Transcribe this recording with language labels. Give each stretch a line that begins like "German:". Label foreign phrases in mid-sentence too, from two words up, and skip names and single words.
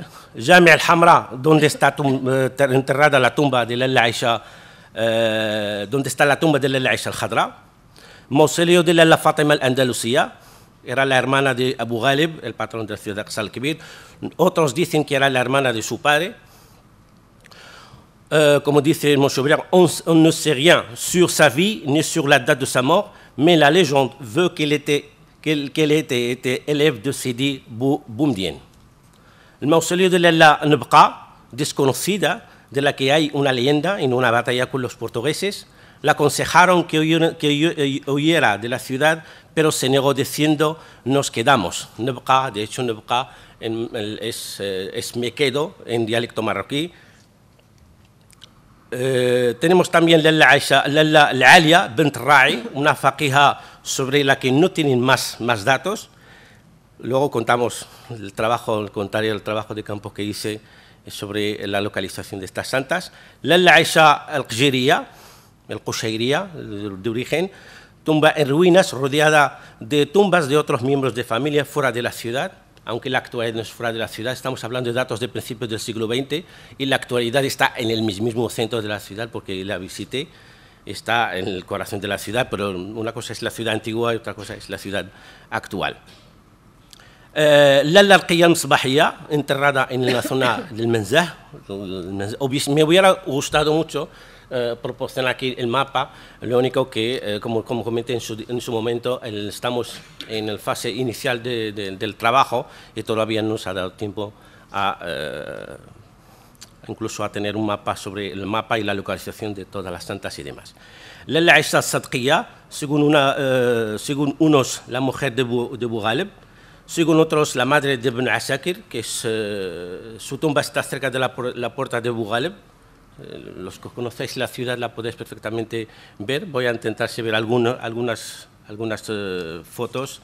Spanish: Jami al-Hamra, donde está enterrada la tumba de Lalla Aisha, donde está la tumba de Lalla Aisha al-Khadra. Mausoleo de Lalla Fatima al-Andalucía, era la hermana de Abu Ghalib, el patrón de la ciudad de Guadalquivir. Otros dicen que era la hermana de su padre. Como dice
French: Michaud-Beller, on ne sait rien sur sa vie ni sur la date de sa mort, mais la légende veut qu'elle était élève de Sidi Boumediene.
Spanish: El mausoleo de Lalla Nebqa, desconocida, de la que hay una leyenda en una batalla con los portugueses, la aconsejaron que huyera de la ciudad, pero se negó diciendo, nos quedamos. Nebqa, de hecho, Nebqa es me quedo en dialecto marroquí. Tenemos también Lalla Alia bint Ra'i, una faqija sobre la que no tienen más datos. Luego contamos el trabajo de campo que hice sobre la localización de estas santas. Lalla Aisha al-Qujayriya, de origen, tumba en ruinas rodeada de tumbas de otros miembros de familia fuera de la ciudad. Aunque la actualidad no es fuera de la ciudad, estamos hablando de datos de principios del siglo XX y la actualidad está en el mismo centro de la ciudad porque la visité, está en el corazón de la ciudad, pero una cosa es la ciudad antigua y otra cosa es la ciudad actual. Lalla al-Qiyam Sbahiyya, enterrada en la zona del Menzah. Me hubiera gustado mucho proporcionar aquí el mapa, lo único que, como comenté en su momento, estamos en la fase inicial del trabajo y todavía no nos ha dado tiempo incluso a tener un mapa sobre el mapa y la localización de todas las santas y demás. Lalla Aisha al-Sadqiyya, según unos la mujer de Abu Ghalib, según otros la madre de Ibn Asakir, que su tumba está cerca de la puerta de Abu Ghalib. Los que conocéis la ciudad la podéis perfectamente ver. Voy a intentar ver algunas fotos.